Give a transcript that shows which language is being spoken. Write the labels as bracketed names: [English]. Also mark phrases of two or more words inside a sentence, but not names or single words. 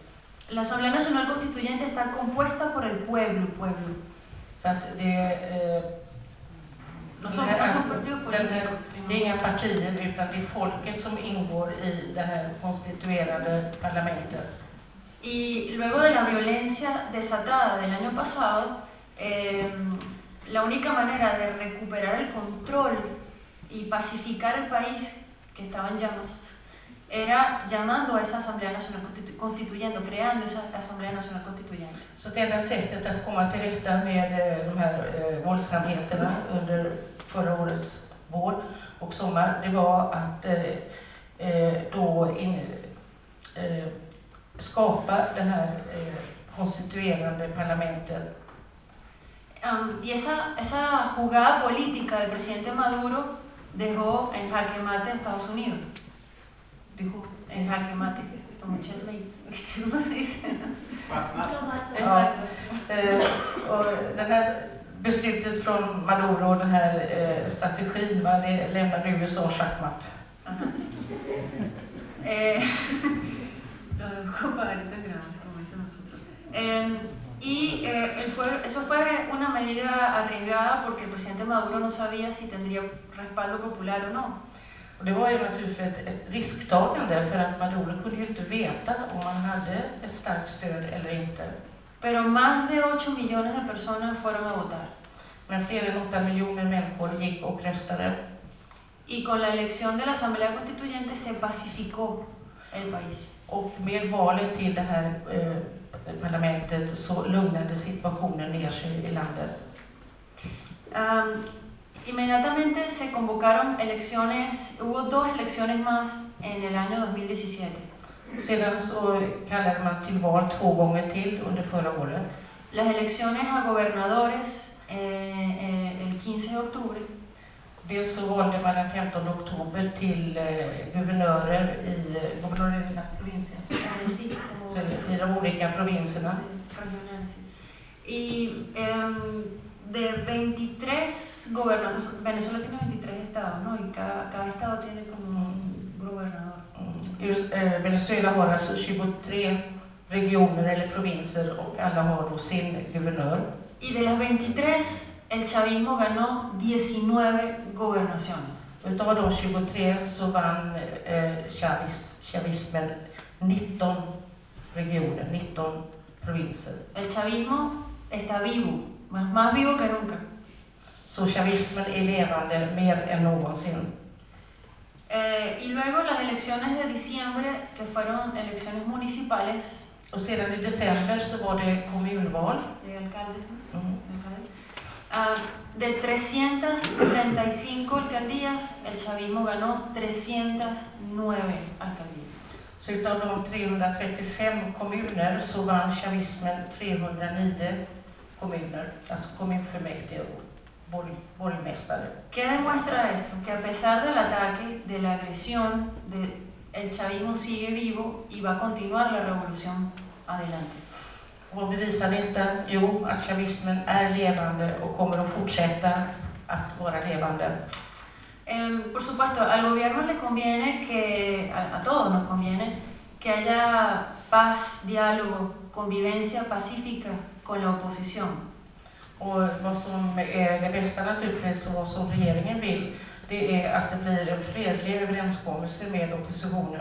[Spanish] La Asamblea Nacional Constituyente está compuesta por el pueblo. [Swedish] Så att det är inga partier, utan det är folket som ingår i det här konstituerade parlamentet. [Spanish] Y luego de la violencia desatada del año pasado, la única manera de recuperar el control y pacificar el país que estaba en llamas era llamando a esa Asamblea Nacional Constituyente, creando esa Asamblea Nacional Constituyente. [Swedish] Så det enda sättet att komma till rätta med de här våldsamheterna under förra årets vår och sommar, det var att skapa det här konstituerande parlamentet. [Spanish] Y esa jugada política del presidente Maduro dejó en jaque mate a Estados Unidos. Dijo en jaque mate, como Chesley, ¿cómo se dice? Exacto. [Swedish] Och den här beslutet från Maduro, den här strategin, det lämnade USA schackmatt. [Spanish] Lo dejó pagaditos granos, como dicen nosotros. Y eso fue una medida arriesgada porque el presidente Maduro no sabía si tendría respaldo popular o no. [Swedish] Och det var ju naturligtvis ett risktagande, för att Maduro kunde ju inte veta om man hade ett starkt stöd eller inte. [Spanish] pero más de 8 millones de personas fueron a votar. [Swedish] Men fler än 8 miljoner människor gick och röstade. [Spanish] Y con la elección de la Asamblea Constituyente se pacificó el país. [Swedish] Och med valet till det här parlamentet så lugnade situationen ner sig i landet. [Spanish] Inmediatamente se convocaron elecciones, hubo 2 elecciones más en el año 2017. [Swedish] Sedan så kallade man till val 2 gånger till under förra året. [Spanish] Las elecciones a gobernadores el 15 de octubre. [Swedish] Dels så valde man den 15 oktober till guvernörer i gubernörernas provincier. I de olika provinserna. [Spanish] Y de 23 gobernadores, Venezuela tiene 23 estados, ¿no? Y cada estado tiene como un gobernador. [Swedish] Venezuela har alltså 23 regioner eller provinser och alla har då sin guvernör. [Spanish] Y de las 23, el chavismo ganó 19 gobernaciones. [Swedish] Utav de 23 så vann chavismen 19 regioner, 19 provinser. [Spanish] El chavismo está vivo, más vivo que nunca. [Swedish] Så chavismen är levande mer än någonsin. [Spanish] Y luego las elecciones de diciembre, que fueron elecciones municipales. [Swedish] Och sedan i december så var det kommunval. [Spanish] De alcaldes. De 335 alcaldías, el chavismo ganó 309 alcaldías. [Swedish] Så utav de 335 kommuner så vann chavismen 309 kommuner, alltså kommunfullmäktige och borgmästare. [Spanish] ¿Qué demuestra esto? Que a pesar del ataque, de la agresión, el chavismo sigue vivo y va a continuar la revolución adelante. [Swedish] Vad bevisar detta? Jo, att chavismen är levande och kommer att fortsätta att vara levande. [Spanish] Por supuesto, al gobierno le conviene que, a todos nos conviene, que haya paz, diálogo, convivencia pacífica con la oposición. [Swedish] Och vad som är det bästa naturligtvis och vad som regeringen vill, det är att det blir en fredlig överenskommelse med oppositionen.